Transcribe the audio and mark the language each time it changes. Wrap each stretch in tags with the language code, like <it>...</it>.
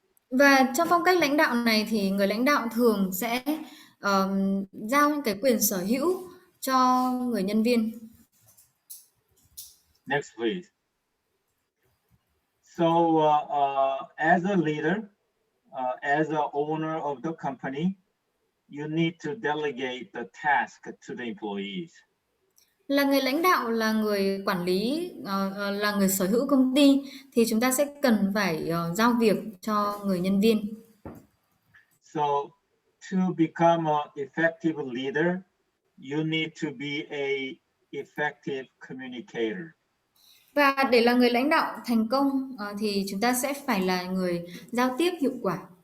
<vi>Và trong phong cách lãnh đạo này thì người lãnh đạo thường sẽ giao những cái quyền sở hữu cho người nhân viên.</vi> <en>Next, please. So as a leader, as an owner of the company, you need to delegate the task to the employees.</en> <vi>Là người lãnh đạo, là người quản lý, là người sở hữu công ty thì chúng ta sẽ cần phải giao việc cho người nhân viên.</vi> <en>So to become an effective leader, you need to be a effective communicator.</en> <vi>Và để là người lãnh đạo thành công thì chúng ta sẽ phải là người giao tiếp hiệu quả.</vi>